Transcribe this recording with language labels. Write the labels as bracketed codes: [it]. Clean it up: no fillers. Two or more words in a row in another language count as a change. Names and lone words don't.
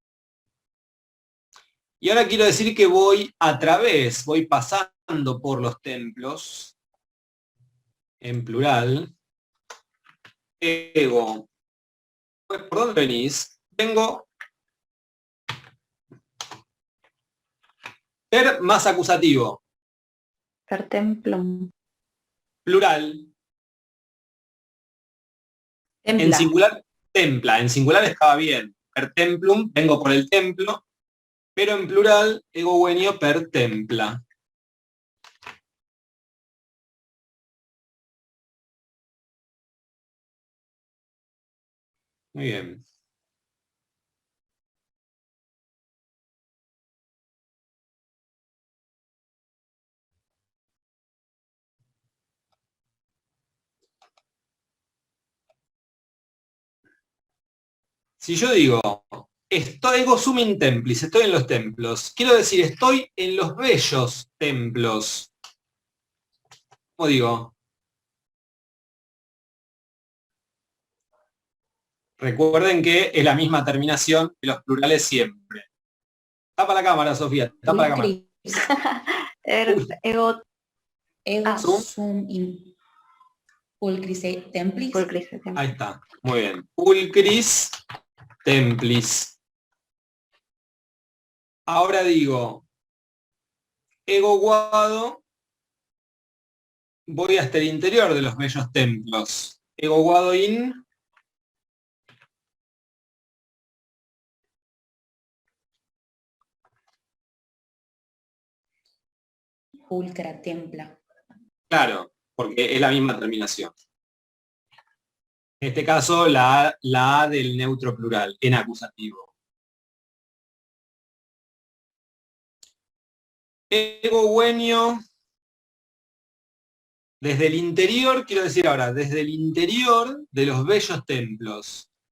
[es] Y ahora quiero decir que voy a través, voy pasando por los templos, en plural. Ego. Pues, ¿por dónde venís? Vengo per más acusativo. [la] per templum. [es] Plural. Templa. En singular, templa. En singular estaba bien. [la] Per templum, [es] vengo por el templo. Pero en plural, [la] ego guenio per templa. [es] Muy bien. Si yo digo, estoy [la] ego sum in templis, [es] estoy en los templos, quiero decir, estoy en los bellos templos. ¿Cómo digo? Recuerden que es la misma terminación de los plurales siempre. Tapa la cámara, Sofía, tapa la cámara. Uy. Ego Ego Sum. [la] sum in pulcris templis. pulcris templa. [es] Ahí está, muy bien. [la] Pulcris templis. [es] Ahora digo, [la] ego guado, [es] voy hasta el interior de los bellos templos. [la] Ego guado in. Pulcra templa. [es] Claro, porque es la misma terminación. En este caso, la A del neutro plural, en acusativo. [la] Ego guenio. [es] Desde el interior, quiero decir ahora, desde el interior de los bellos templos.